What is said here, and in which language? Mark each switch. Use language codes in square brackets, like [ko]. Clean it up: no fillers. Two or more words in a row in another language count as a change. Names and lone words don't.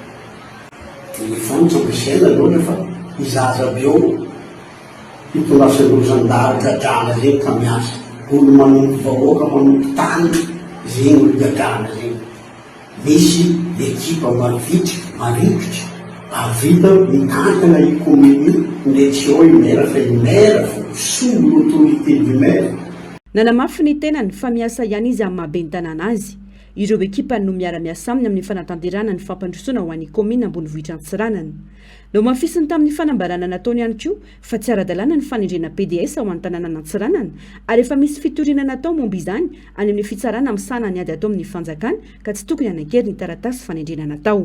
[mg] tsy ampiasaina loatra fa izaza aby eo hitondrasan'olo gadrana zegny ka miasa olo manompo vahoaka manompo tany zegny olo gadrana zegny misy ekipa marivitry marikitry avita mitantana i kominy ndreky eo imera fa imera fo solo [fr] l'autorité du maire [mg] nanamafy ny tenany fa miasa ihany izy amin'ny mahabe ny tanàna azy ireo ekipa no miara-miasa aminy amin'ny fanatanterana ny fampandrosoana ho an'ny komina ambony vohitra antsiranana no mafisiny tamin'ny fanambarana nataony ihany koa fa tsy ara-dalàna ny fanendrena PDS ao amin'ny tanàna nantsiranana ary efa misy fitoriana natao momba izany any amin'ny fitsarana amin'ny sanany ady atao amin'ny fanjakana ka tsy tokony anakery ny taratasy fanendrena natao